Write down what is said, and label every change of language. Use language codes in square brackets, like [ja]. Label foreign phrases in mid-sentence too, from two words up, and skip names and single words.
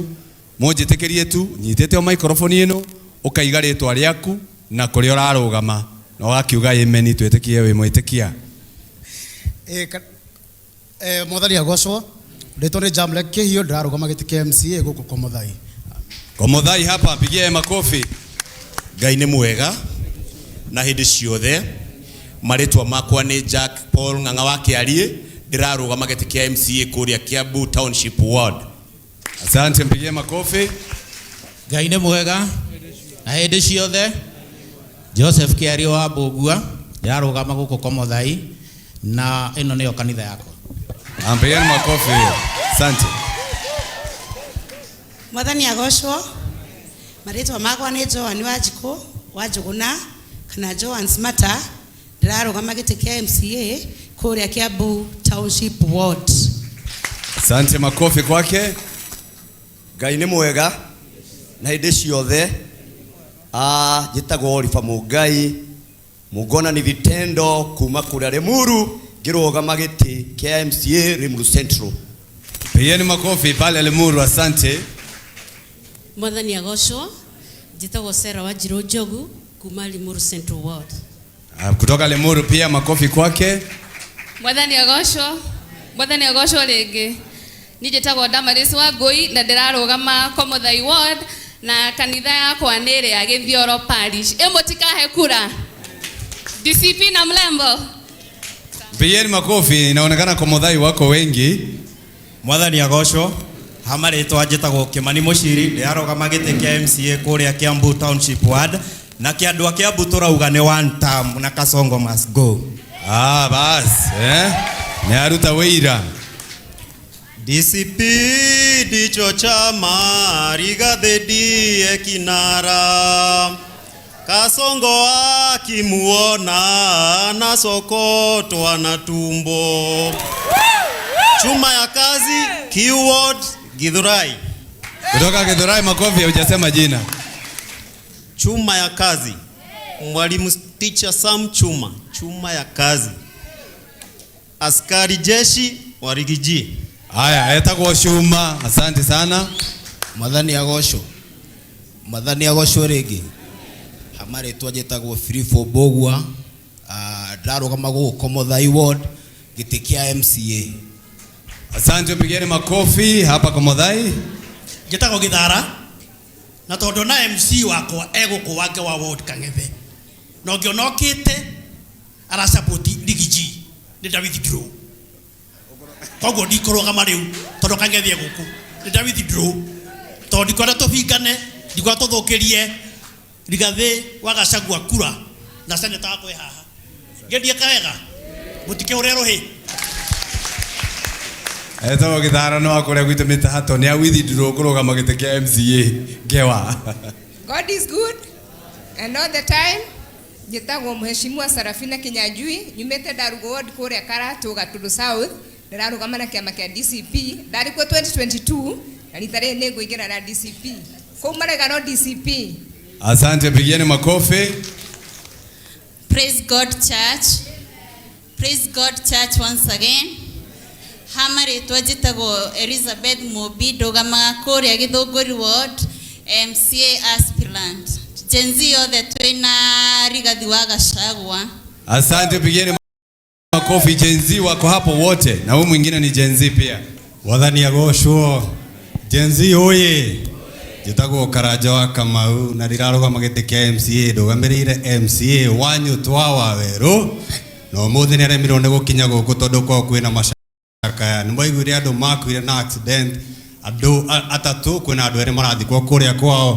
[ki] Mũnjĩtĩkĩrie tu nyitĩte o microphone ĩno ũkaiga rĩtwa rĩaku na kũrĩa ũrarũgama na ũgakiuga amen twĩtĩkie wĩ mwĩtĩkia. Mwathani agocwo. Rĩtwa nĩ Jamlek Kĩhiũ ndĩrarũgama gĩtĩ kĩa MCA gũkũ Komuthai. [sw] Komuthai hapa pigie makofi. [ki] Ngai nĩ mwega na hĩndĩ ciothe. Marĩtwa makwa nĩ Jack Paul Ng'ang'a wa Kĩarie ndĩrarũgama gĩtĩ kĩa MCA kũrĩa Kiambu Township Ward. [sw] Asante, mpigie makofi. [ki] Ngai nĩ mwega na hĩndĩ ciothe. Joseph Kĩarie wa Mbũgua ndĩrarũgama gũkũ Komuthai na ĩno nĩyo kanitha yakwa. [sw] Ampigieni makofi. Asante. [ki] Mwathani agocwo. Marĩtwa makwa nĩ Joan Wanjikũ wa Njũgũna kana Joan Smata ndĩrarũgama gĩtĩ kĩa MCA kũrĩa Kiambu Township Ward. [sw] Asante, makofi kwake. [ki] Ngai nĩ mwega na hĩndĩ ciothe. Njĩtagwo Oliver Mũngai, [sw] Mungona ni vitendo [ki] kuma kũrĩa Limuru, ngĩrũgama gĩtĩ kĩa MCA Limuru Central. [sw] Pigeni makofi pale Limuru, asante. [ki] Mwathani agocwo, njĩtagwo Sarah Wanjiru Njogu kuma Limuru Central Ward. [sw] Kutoka Limuru pia makofi kwake. [ki] Mwathani agocwo rĩngĩ. Ni njĩtagwo Damaris Wangui na ndĩrarũgama Komothai Ward na kanitha yakwa nĩ ĩrĩ ya Gĩthioro Parish. Mũtikahe kura. DCP na mlembo. [sw] Pigeni makofi, inaonekana Komothai wako wengi. [ki] Mwathani agocwo, hamarĩtwa njĩtagwo Kĩmani Mũciri, ndĩrarũgama gĩtĩ kĩa MCA kũrĩa Kiambu Township Ward, na kĩandũ a Kiambu tũrauga nĩ [en] one term [ki] na Kasongo [en] must go. [sw] Bas, [ki] nĩ aruta wĩira. [sw] DCP ndicho chama Rigathi ndiye kinara, Kasongo akimuona anasokotwa na tumbo. Chuma ya kazi keyword Githurai. Kutoka Githurai makofi, hujasema jina. Chuma ya kazi Mwalimu teacher Sam Chuma. Chuma ya kazi askari jeshi wa Rigiji. Haya, etagwo Chuma, asante sana. [ki] Mwathani agocwo rĩngĩ. Hamarĩtwa njĩtagwo Free for Bogwa, ndarũgama gũkũ Komothai Ward gĩtĩ kĩa MCA. [sw] Asante, pigeni makofi hapa Komothai. [ki] Njĩtagwo Gĩthara na tondũ na MC wakwa egũkũ wake wa ward Kang'ethe, na ũngĩona okĩte ara support Rigiji nĩ David Draw. Koguo ndikũrũgama rĩu tondũ Kang'ethe egũkũ nĩ David Draw, tondũ ndikwenda tũbingane, ndikwenda tũthũkĩrie Rigathi wa Gachagua kura na seneta wakwe haha. Ngendie kawega mũtikĩhũre rũhĩ. Etagwo Gĩthara no akũrĩa gwitũ mĩtahato nĩ awithindurwo kũrũgama gĩtĩ kĩa MCA Ngewa. [en] God is good and all the time. [ki] Njĩtagwo Mheshimiwa Sarafina Kinyanjui, nyumĩte Darugo Ward kũrĩa Karatu Gatũndũ South, ndĩrarũgama na kĩama kĩa DCP. Ndarĩ kuo 2022 na rita rĩrĩ nĩ ngũingĩra na DCP. Kũu marega no DCP. [sw] Asante, pigeni makofi. [en] Praise God Church. Praise God Church once again. [ki] Hamarĩtwa njĩtagwo Elizabeth Mobi, ndũgamaga kũrĩa Gĩthũngũri Ward, [en] MCA aspirant. [ki] Gen Z yothe twĩna Rigathi wa Gachagua. [sw] Asante, pigeni makofi. Gen Z wako hapo wote, na huyu mwingine ni Gen Z pia. [ki] Mwathani agocwo. Gen Z oye. Njĩtagwo Karanja wa Kamau na ndirarũgama gĩtĩ kĩa MCA, ndũgamĩrĩire MCA Wanyu Twawa Werũ, na ũmũthĩ nĩ aremirwo nĩ gũkinya gũkũ tondũ kwa kwĩna macakaya. Nĩ mwaiguire andũ makuire na accident, andũ atatũ, kwĩna andũ erĩ marathikwo kũrĩa kwao.